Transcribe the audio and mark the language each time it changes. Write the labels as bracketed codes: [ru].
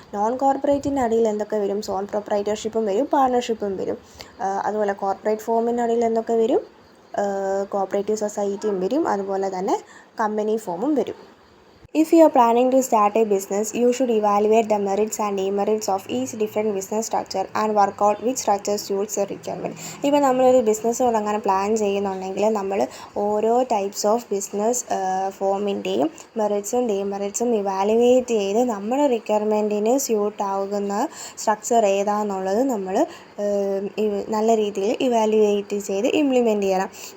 [ml] Non കോർപ്പറേറ്റിൻ്റെ അടിയിൽ എന്തൊക്കെ വരും? സോൾ പ്രൊപ്രൈറ്റർഷിപ്പും വരും, പാർട്ണർഷിപ്പും വരും. അതുപോലെ കോർപ്പറേറ്റ് ഫോമിൻ്റെ അടിയിൽ എന്തൊക്കെ വരും? കോപ്പറേറ്റീവ് സൊസൈറ്റിയും വരും, അതുപോലെ തന്നെ കമ്പനി ഫോമും വരും. [en] If you are planning to start a business, you should evaluate the merits and demerits of each different business structure and work out which structure suits the requirement. [ml] ഇപ്പോൾ നമ്മളൊരു ബിസിനസ് തുടങ്ങാൻ plan ചെയ്യുന്നുണ്ടെങ്കിൽ നമ്മൾ ഓരോ types of business ഫോമിൻ്റെയും മെറിറ്റ്സും ഡീമെറിറ്റ്സും evaluate ചെയ്ത് നമ്മുടെ റിക്വയർമെൻറ്റിന് suit ആകുന്ന structure ഏതാണെന്നുള്ളത് നമ്മൾ നല്ല രീതിയിൽ ഇവാലുവേറ്റ് ചെയ്ത് ഇംപ്ലിമെൻറ്റ് ചെയ്യണം.